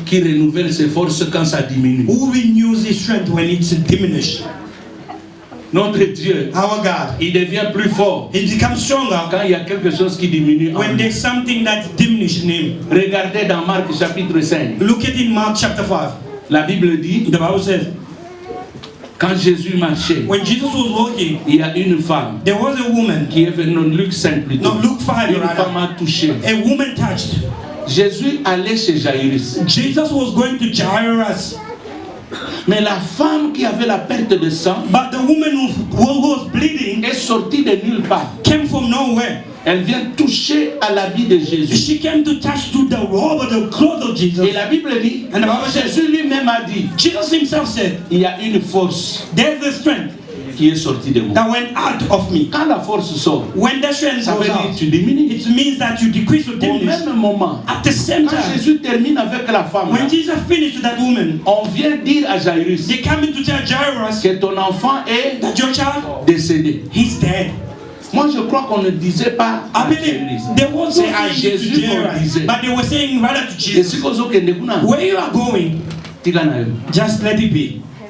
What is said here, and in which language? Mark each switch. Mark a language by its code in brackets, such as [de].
[fr] qui renouvelle ses forces quand ça diminue. [en] Who renews his strength when it's diminished. [fr] Notre Dieu, [en] our God, [fr] il devient plus fort. [en] He becomes stronger [fr] quand il y a quelque chose qui diminue. [en] When there's something that diminishes in him. [fr] Regardez dans Marc chapitre 5. [en] Look at in Mark chapter 5. [fr] La Bible dit, [en] the Bible says, [fr] quand Jésus marchait, [en] when Jesus was walking, [fr] il y a une femme, [en] there was a woman, [fr] qui est venue, non, Luc 5 plutôt. [en] No, Luke 5, [fr] une femme a touché. [en] A woman touched. [fr] Jésus allait chez Jairus. [en] Jesus was going to Jairus. [fr] Mais la femme qui avait la perte de sang, [en] but the woman who was bleeding, [fr] est sortie de nulle part. [en] Came from nowhere. [fr] Elle vient toucher à l'habit de Jésus. [en] She came to touch to the robe or the clothes of Jesus. [fr] Et la Bible dit, [en] and the Bible [fr] Jésus lui-même a dit, [en] Jesus himself said, [fr] il y a une force, [en] there's a strength [fr] qui est sortie de moi. [en] That went out of me. [fr] Quand la force sort, [en] when the strength goes out, [fr] tu diminues. [en] It means that you decrease or diminish. [fr] Au même moment, [en] at the same time, [fr] quand Jésus termine avec la femme, [en] when Jesus finished with that woman, [fr] on vient dire à Jairus, [en] they come in to tell Jairus, [fr] que ton enfant est [en] that your child [fr] décédé. [en] He's dead. [fr] Moi, je crois qu'on ne disait pas à Jésus. C'est à Jésus qu'on disait. [en] But they were saying rather to Jesus. Where you are going, just let it be.